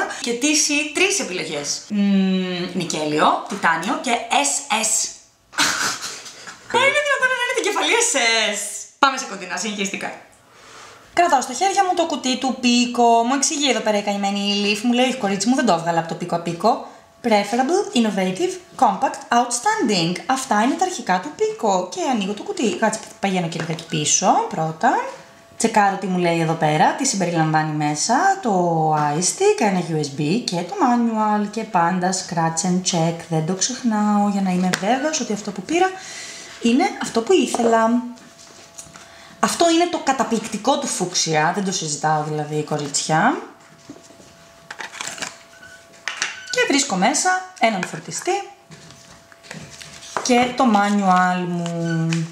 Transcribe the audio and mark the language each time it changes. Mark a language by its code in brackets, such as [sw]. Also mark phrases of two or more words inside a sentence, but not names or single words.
[el] Και TC 3 επιλογές. Νικέλιο, τιτάνιο και SS. Μα είναι δυνατόν να είναι την κεφαλή SS. Πάμε σε κοντινά, συγχυριστικά. Κρατάω στο χέρια μου το κουτί του Πίκο. Μου εξηγεί εδώ πέρα η καημένη η Leaf. Μου λέει, κορίτσι μου, δεν το έβγαλα από το Πίκο Απίκο. [en] Preferable, innovative, compact, outstanding. [el] Αυτά είναι τα αρχικά του Πίκο. Και ανοίγω το κουτί. Κάτσε, πηγαίνω και λιγάκι πίσω πρώτα. Τσεκάρω τι μου λέει εδώ πέρα, τι συμπεριλαμβάνει μέσα, το iStick, ένα USB και το manual, και πάντα [en] scratch and check, [el] δεν το ξεχνάω για να είμαι βέβαιος ότι αυτό που πήρα είναι αυτό που ήθελα. Αυτό είναι το καταπληκτικό του φούξια, δεν το συζητάω δηλαδή, κορίτσια. Και βρίσκω μέσα έναν φορτιστή και το manual μου.